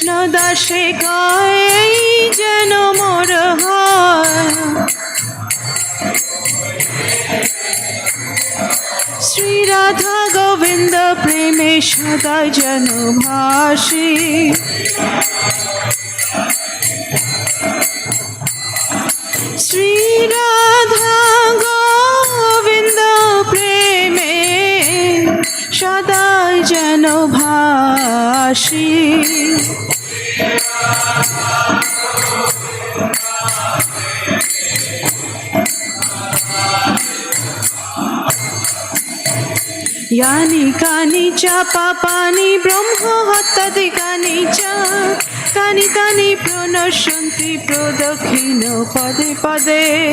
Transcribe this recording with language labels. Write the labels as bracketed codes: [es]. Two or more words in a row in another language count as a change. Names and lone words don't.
[bn] সদা শেখায় যেন মোর হয় শ্রী রাধা গোবিন্দ প্রেমে সদা যেন ভাসি শ্রী রাধা গোবিন্দ প্রেমে সদা যেন ভাসি [sa] यानि कानि च पापानि ब्रह्म हत्यादिकानि च तानि तानि प्रणश्यन्ति प्रदक्षिण पदे पदे